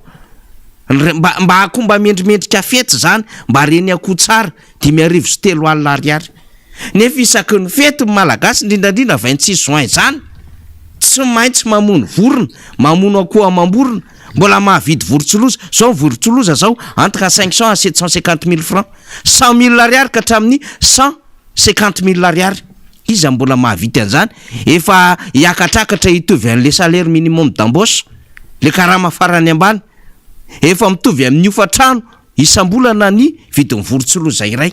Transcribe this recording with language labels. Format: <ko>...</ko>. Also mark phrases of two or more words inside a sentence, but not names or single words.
<mg>Mba akoho mba mendrimendrika fety zany mba reny akoho tsara 5,3 alina ariary. Nefa isaky ny fety malagasy indrindrandrindra 26 juin zany tsy maintsy mamono vorona, mamono akoho amam-borona, mbola mahavidy vorontsiloza. Zao vorontsiloza zao</mg> <fr>entre 500 à 750,000 francs,</fr> <mg>100,000 ariary ka hatramin'ny 150,000 ariary. Iza mbola mahavidy an'izany, efa hiakatrakatra hitovy an'</mg> <fr>le salaire minimum d'embauche,</fr> <mg>le karama farany ambany, efa mitovy amin'ny ofatrano isam-bolana ny vidin'ny vorontsiloza iray.</mg>